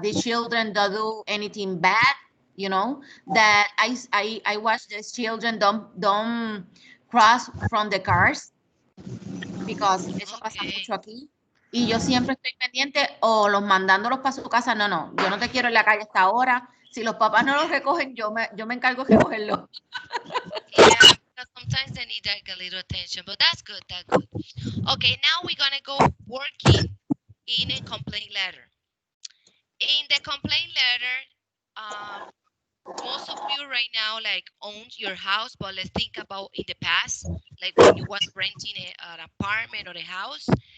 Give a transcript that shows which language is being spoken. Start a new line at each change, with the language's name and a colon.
English: These children don't do anything bad. That I watch these children don't cross from the cars, because
Spanish: eso pasa
English: Okay.
Spanish: mucho aquí. Y yo siempre estoy pendiente o los mandándolos para su casa. No, no, yo no te quiero en la calle hasta ahora. Si los papás no los recogen, yo me encargo de recogerlos.
English: Yeah, because sometimes they need like a little attention, but that's good. That's good. Okay, now we're gonna go working in a complaint letter. In the complaint letter, um, most of you right now like owns your house, but let's think about in the past, like when you was renting an apartment or a house.